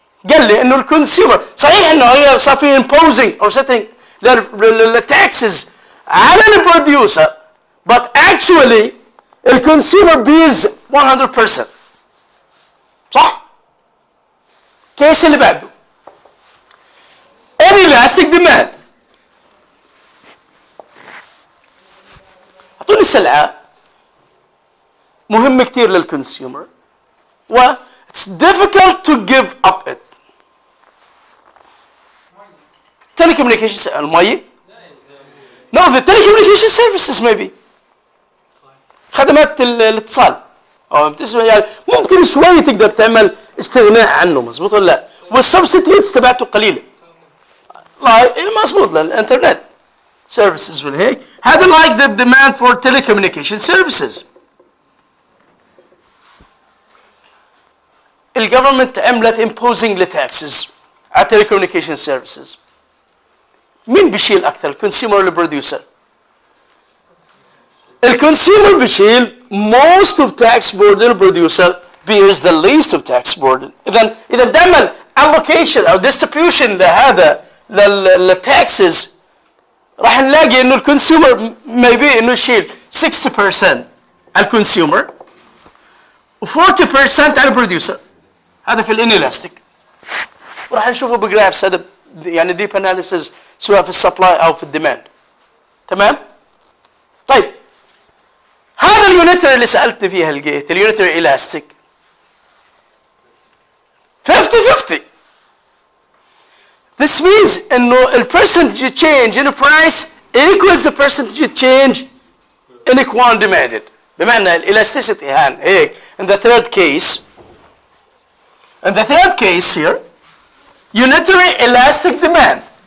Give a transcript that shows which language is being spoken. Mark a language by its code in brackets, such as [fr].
[ar] قال لي انه الكونسيومر صحيح انه هي صار في امبوزنج او سيتنج للتاكسز على البروديوسر [en] but actually [ar] الكونسيومر بيز 100%. صح؟ كيس اللي بعده Inelastic demand. اعطوني سلعه مهمه كثير للكونسيومر و [en] it's difficult to give up it. telecommunications المي. No, the telecommunication services maybe. [ar] خدمات الاتصال او بتسمع يعني ممكن شوي تقدر تعمل استغناء عنه. مظبوط ولا لا؟ والسبستيتيوتس تبعته قليله. مظبوط للانترنت services والهيك. [en] هذا like the demand for telecommunication services. [ar] الجفرمنت عملت imposing لتاكسز على telecommunication services. مين بيشيل اكثر الكونسيومر ولا البروديوسر؟ الكونسيومر بيشيل [en] most of tax burden, [ar] البروديوسر [en] bears the least of tax burden. [ar] اذا بدي اعمل allocation او distribution لهذا للتاكسز راح نلاقي انه الكونسيومر maybe انه يشيل 60% على الكونسيومر و40% على البروديوسر. هذا في الانيلاستيك وراح نشوفه بجرافس. هذا يعني ديب اناليسيس سواء في السبلاي او في الديماند. تمام؟ طيب هذا اليونيتري اللي سالتني فيها الجيت اليونيتري الاستيك 50-50. [en] This means انه ال percentage change in the price equals the percentage change in the quantity demanded. [ar] بمعنى elasticity هان هيك [en] in the third case. In the third case here, unitary elastic demand.